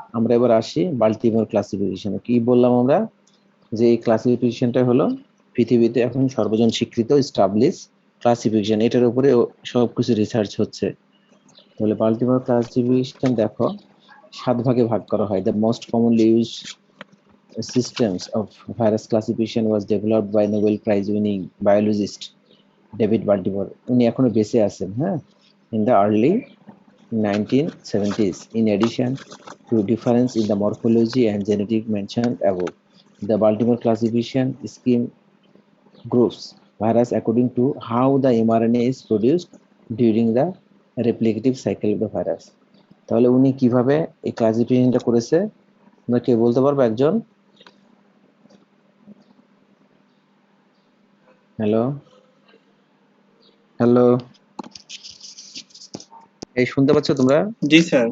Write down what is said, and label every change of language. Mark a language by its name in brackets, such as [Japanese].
[Bangla] আমরা এবার আসি বাল্টিমোর ক্লাসিফিকেশনে। কি বললাম আমরা, যে এই ক্লাসিফিকেশনটা হলো পৃথিবীতে এখন সর্বজন স্বীকৃত স্টাবলিশ ক্লাসিফিকেশন, এটার উপরে সবকিছু রিসার্চ হচ্ছে। তাহলে বাল্টিমোর ক্লাসিফিকেশন দেখো 7 ভাগে ভাগ করা হয়। [English] The most commonly use systems of virus classification was developed by Nobel Prize winning biologist David Baltimore. [Bangla] উনি এখনো বেঁচে আছেন, হ্যাঁ, [English] in the early 1970s. In addition to difference in the morphology and genetic mentioned above, the Baltimore classification scheme groups virus according to how the mRNA is produced during the replicative cycle of the virus. [Bangla] তাহলে উনি কিভাবে এই ক্লাসিফিকেশনটা করেছে, তোমরা কে বলতে পারবে একজন? Hello, hello, এই শুনতে পাচ্ছ তোমরা? জি স্যার।